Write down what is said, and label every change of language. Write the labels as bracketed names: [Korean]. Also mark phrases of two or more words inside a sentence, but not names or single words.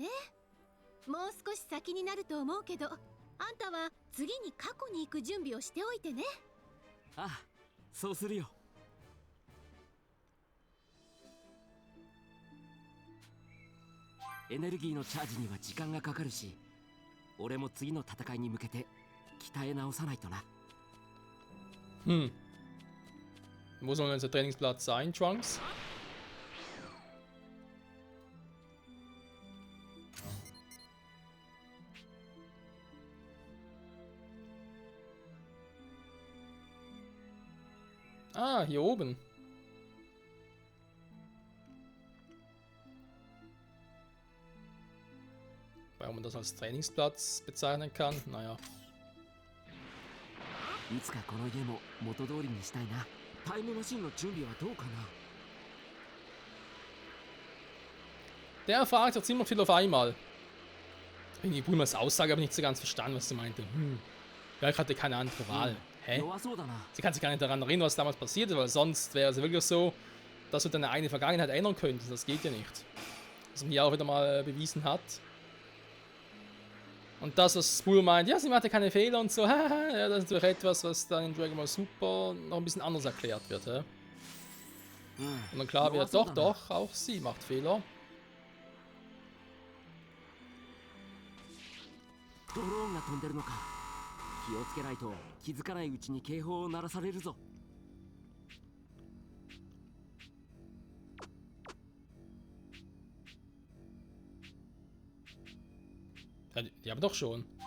[Japanese] もう少し先になると思うけど、あんたは次に過去に行く準備をしておいてね。ああ、そうするよ。エネルギーのチャージには時間がかかるし、俺も次の戦いに向けて鍛え直さないとな。 [German] Wo soll unser Trainingsplatz sein, Trunks? Ah, hier oben. Warum man das als Trainingsplatz bezeichnen kann, naja, [Japanese] いつかこの家も元通りにしたいな。タイムマシンの準備はどうかな。 [German] Der fragt sich ziemlich viel auf einmal. Ich habe Bulmas Aussage aber nicht so ganz verstanden, was sie meinte. Ja, ich hatte keine andere Wahl. Hä? [Japanese] 弱そうだな。 [German] Sie kann sich gar nicht daran erinnern, was damals passiert ist, weil sonst wäre es ja wirklich so, dass du deine eigene Vergangenheit ändern könntest. Das geht ja nicht. Was mir auch wieder mal bewiesen hat. Und das, was Bull meint, ja, sie machte keine Fehler und so, ja, das ist natürlich etwas, was dann in Dragon Ball Super noch ein bisschen anders erklärt wird. Ja? Und dann klar wird, doch, auch sie macht Fehler. [Japanese] ドローンが飛んでるのか。気をつけないと気づかないうちに警報を鳴らされるぞ。 [German] Ja, die haben doch schon.